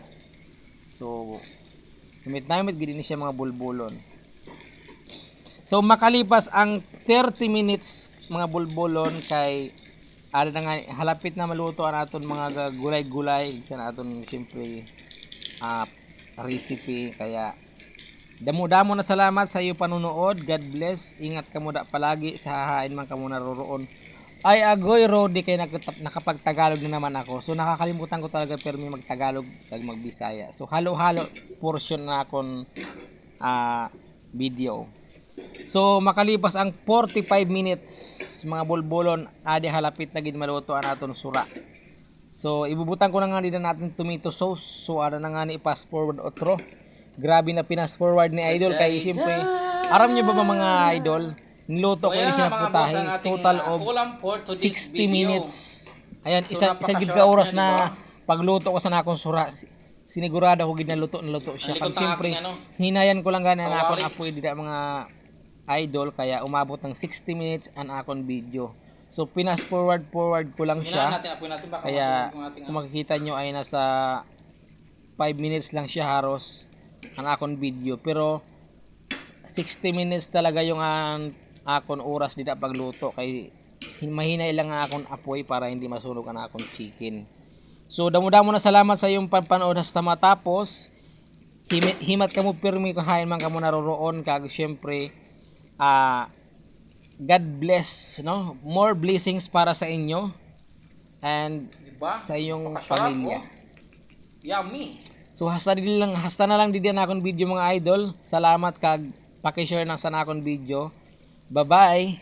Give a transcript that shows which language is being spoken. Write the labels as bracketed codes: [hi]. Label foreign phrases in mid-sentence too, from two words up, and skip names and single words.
[hil] So namit gid ni siya mga bulbulon. So [tl] makalipas ang [hil] 30 minutes mga bulbulon, kay ala na nga halapit na maluto ang aton mga gulay-gulay sa aton siyempre recipe. Kaya damo-damo na salamat sa iyo panunood. [en] God bless. [tl] Ingat ka muda palagi sa hahain man kamo naroroon. Ay agoy Rodi, kay nakapagtagalog na naman ako. So nakakalimutan ko talaga pero may magtagalog kag magbisaya. [hil] So halo-halo portion na akon video. So [tl] makalipas ang [hil] 45 minutes mga bulbulon, adi halapit na gid maluto ang aton sura. [tl] So ibubutan ko na nga din natin tomato sauce. [hil] So ara na nga ni fast forward otro. Grabe na pinas forward ni Idol, kay siyempre aram niyo ba mga idol, niluto ko ini siya putahe [en] total of 60 minutes. [hil] Ayan, isa gid ka oras na pagluto ko sa nakon sura. Sinigurado ko gid na luto siya. Kag siyempre hinayan ko lang gani ang akon apoy dida mga idol, [tl] kaya umabot ng 60 minutes [hil] ang akon video. [tl] So pinas forward ko lang siya, kaya kung makikita nyo ay nasa 5 minutes lang siya haros ang akon video, pero 60 minutes talaga yung akon oras dito pagluto, kay mahinay lang ang akon apoy para hindi masunog ang akon chicken. [hil] So damo-damo na salamat sa iyong panood hasta matapos. Himat kamo pirmi kung hain man kamo naroroon, kag syempre [en] God bless, [hil] no? [en] More blessings [tl] para sa inyo and Diba? sa iyong Napakasarap, pamilya. [en] Yummy. [tl] So hasta na lang diyan akong video mga idol. [hil] Salamat kag paki-share nang sa nakon video. [en] Bye-bye.